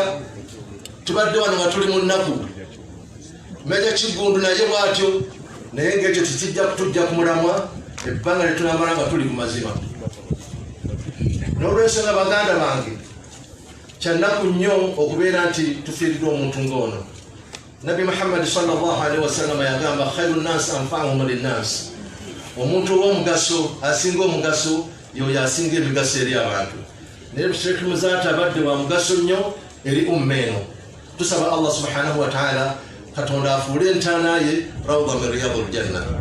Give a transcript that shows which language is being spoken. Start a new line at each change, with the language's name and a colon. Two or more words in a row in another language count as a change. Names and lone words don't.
Ganda: Tubadde wano nga tuli mu nnaku. Meja Kigundu naye bw'atyo, naye ng'ekyo tujja ku mulamwa ebbanga lye tunamala nga tuli ku mazima. N'olwensonga baganda bange kyannaku nnyo okubeera nti tufiiriddwa omuntu ng'ono. Nabi Muhammad
Arabic: صلى الله عليه وسلم
Ganda: yagamba
Arabic: خير الناس أنفعهم للناس.
Ganda: Omuntu ow'omugaso asinga omugaso y'oyo asinga emigaso eri abantu. Naye Sheikh Muzaata abadde wa mugaso nnyo eri umma eno. Tusaba Allah
Arabic: سبحانه وتعالى
Ganda: Katonda afuule entaana ye
Arabic: روضة من رياض الجنة.